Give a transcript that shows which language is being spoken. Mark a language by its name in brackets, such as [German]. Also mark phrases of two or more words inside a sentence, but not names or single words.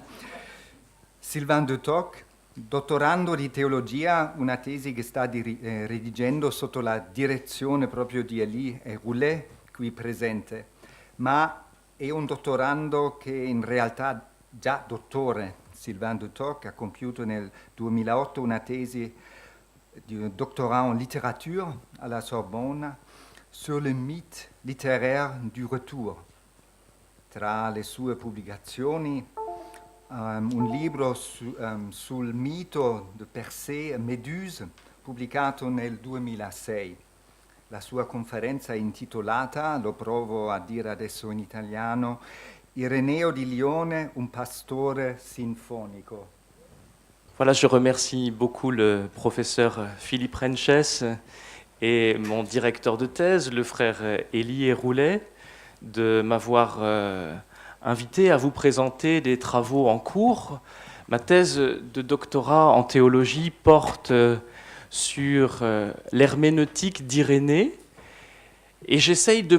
[Italian] Sylvain Dutoc, dottorando di teologia, una tesi che sta redigendo sotto la direzione proprio di Elie Roulet, qui presente, ma è un dottorando che in realtà già dottore. [French] Sylvain Dutoc [Italian] ha compiuto nel 2008 una tesi di [French] doctorat en littérature à la Sorbonne sur le mythe littéraire du retour. [Italian] Tra le sue pubblicazioni un libro sul mito di Persée e Méduse pubblicato nel 2006. La sua conferenza è intitolata, lo provo a dire adesso in italiano, Ireneo di Lione, un pastore sinfonico. [French] Voilà, je remercie beaucoup le professeur Philippe Renches et mon directeur de thèse, le frère Élie Roulet, de m'avoir invité à vous présenter des travaux en cours. Ma thèse de doctorat en théologie porte sur l'herméneutique d'Irénée et j'essaye de